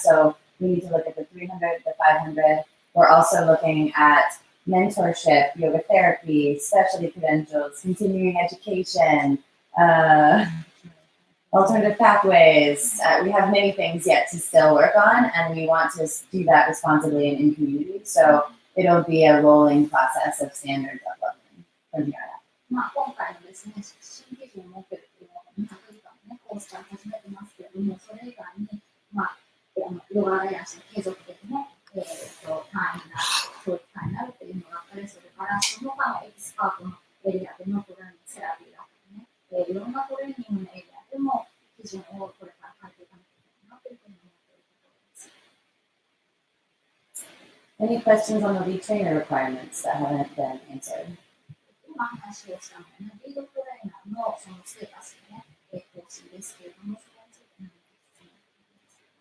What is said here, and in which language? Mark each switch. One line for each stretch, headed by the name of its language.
English: So we need to look at the 300, the 500. We're also looking at mentorship, yoga therapy, specialty credentials, continuing education, alternative pathways. We have many things yet to still work on, and we want to do that responsibly and in community. So it'll be a rolling process of standards uploading from here on out.
Japanese: 今回のですね、新基準を設けるというのは200時間の、コースから始めてますけれども、それ以外に、ヨガアライアンスの継続的な、単位になる、教育単位になるというのがあったり、それからその他のエキスパートのエリアでのトレーニング、セラピーだったりね、いろんなトレーニングのエリアでも基準をこれから変えていかなきゃいけないなというふうに思っているところです。
English: Any questions on the lead trainer requirements that haven't been answered?
Japanese: 今話をしたのはね、リードトレーナーのそのステータスね、更新ですけれども、それにつ